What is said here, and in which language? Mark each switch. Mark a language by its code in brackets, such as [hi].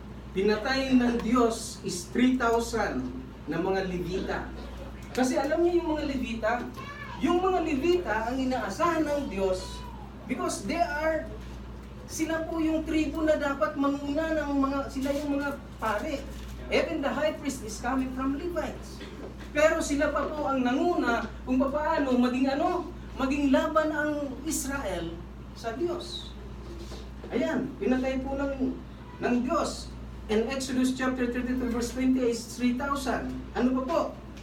[tl] Pinatay ng Diyos is 3,000 na mga Levita. Kasi alam niyo yung mga Levita ang inaasahan ng Diyos [en] because [tl] sila po yung tribo na dapat manguna ng sila yung mga pare. [en] Even the high priest is coming from Levites. [tl] Pero sila pa po ang nanguna kung paano maging laban ang Israel sa Diyos. Ayan, pinatay po ng Diyos. [en] In Exodus chapter 32 verse 20 is 3,000. [tl] Ano pa po?